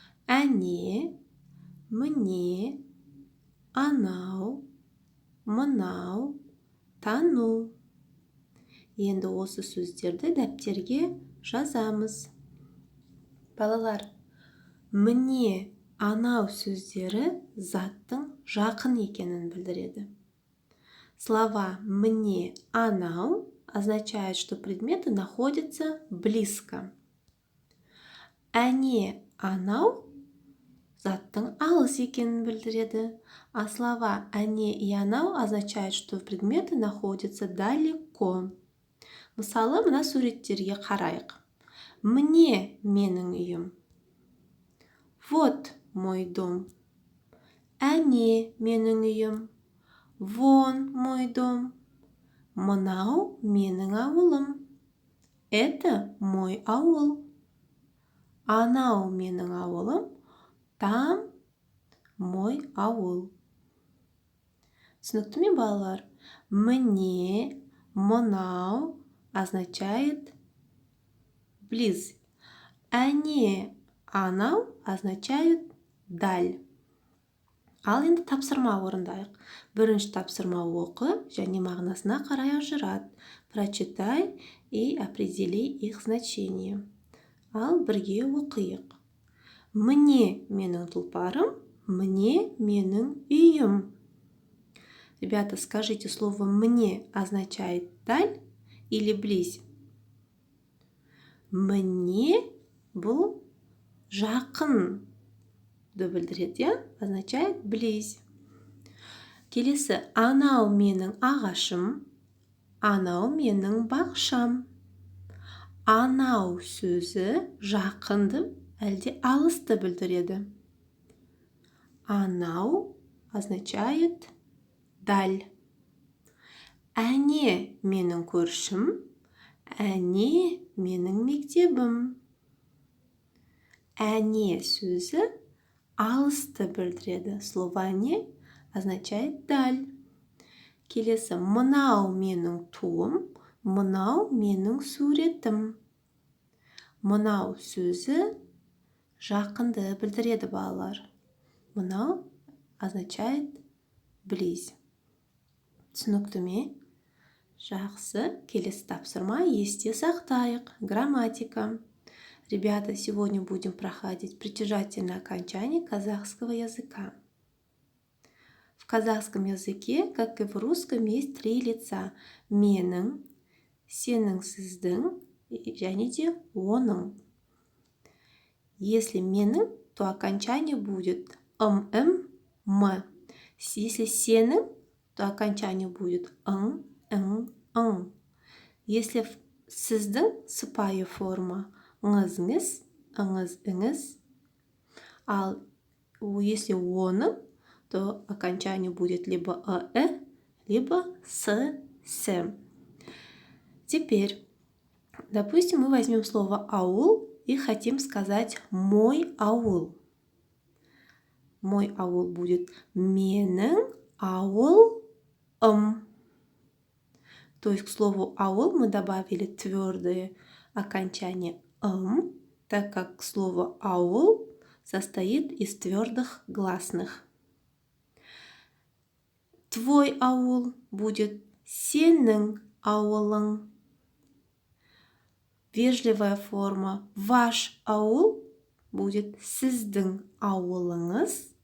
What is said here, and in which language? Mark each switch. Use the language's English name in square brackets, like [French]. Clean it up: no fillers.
[Kazakh] Әне, міне, анау, мынау, тану. Енді осы сөздерді дәптерге жазамыз. Балалар, міне, анау сөздері заттың жақын екенін білдіреді. [Russian] Слова «мне», «анау» означает, что предметы находятся близко. [Kazakh] «Әне», «анау» заттың алыс екенін білдіреді. [Russian] А слова «әне» и «анау» означают, что предметы находятся далеко. [Kazakh] Мысалы, мына суреттерге қарайық. Мне менің үйім. [Russian] Вот мой дом. [Kazakh] Әне менің үйім. [Russian] Вон мой дом. [Kazakh] Мынау менің ауылым. [Russian] Это мой ауыл. [Kazakh] Анау менің ауылым. [Russian] Там мой ауыл. [Kazakh] Түсінікті ме, балалар? [Russian] Мне, мынау означает близ. Әне, анау означает даль. [Kazakh] Ал енді тапсырма орындайық. Бірінші тапсырма оқы және мағынасына қарай ажырат. [Russian] Прочитай и определи их значение. [Kazakh] Ал бірге оқиық. Мне менің тұлпарым, мне менің үйім. [Russian] Ребята, скажите, слово «мне» означает даль или близь? [Kazakh] Мне бұл жақын білдіреді, [Russian] означает близь. [Kazakh] Келесі, анау менің ағашым, анау менің бақшам. Анау сөзі жақынды әлде алысты білдіреді. [Russian] Анау означает даль. [Kazakh] Әне менің көршім, әне менің мектебім. Әне сөзі алысты білдіреді. [Russian] Слово «әне» означает даль. [Kazakh] Келесі, мынау менің туым, мынау менің суретім. Мынау сөзі жақынды білдіреді, балалар. [Russian] Мынау означает близь. [Kazakh] Түсінікті ме? Жақсы, келесі тапсырма есте сақтайық. [Russian] Грамматика. Ребята, сегодня будем проходить притяжательное окончание казахского языка. В казахском языке, как и в русском, есть 3 лица. [Kazakh] Менің, сенің, сіздің және де оның. [Russian] Если менің, то окончание будет м, м. Если сенің, то окончание будет ың, ың. Если сіздің сыпайы форма ңыз, ыңыз. А если оның, то окончание будет либо либо с. Теперь, допустим, мы возьмем слово аул и хотим сказать мой аул. Мой аул будет [Kazakh] менің ауылым. [Russian] То есть к слову аул мы добавили твердое окончание так как слово аул состоит из твердых гласных. Твой аул будет [Kazakh] сенің ауылың. [Russian] Вежливая форма ваш аул будет [Kazakh] сіздің ауылыңыз.